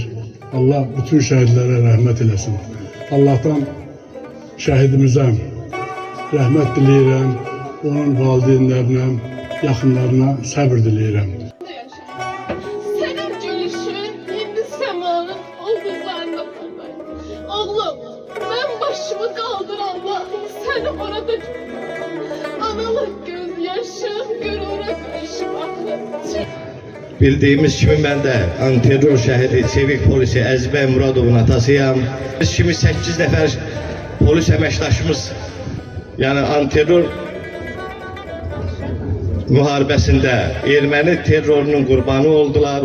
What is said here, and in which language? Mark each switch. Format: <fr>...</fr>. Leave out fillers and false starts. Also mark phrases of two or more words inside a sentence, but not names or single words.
<az>Allah bütün şəhidlərə rəhmət eləsin. Allah'tan şəhidimizə rəhmət diləyirəm. onun valideynlərinə, yaxınlarına səbir diləyirəm.</az> <tr>Senin gülüşün</tr> <az>indi səmanın ulduzlarında parlar.</az> <tr>Oğlum, ben başımı kaldıranda seni orada analık gözyaşım gurura karışıp akır.</tr> <az>Bildiğimiz kimi mən də antiterror şəhidi, çevik polisi Əzbəy Muradovun atasıyam. Biz kimi 8 nəfər polis əməkdaşımız, yəni antiterror müharibəsində erməni terrorunun qurbanı oldular.</az>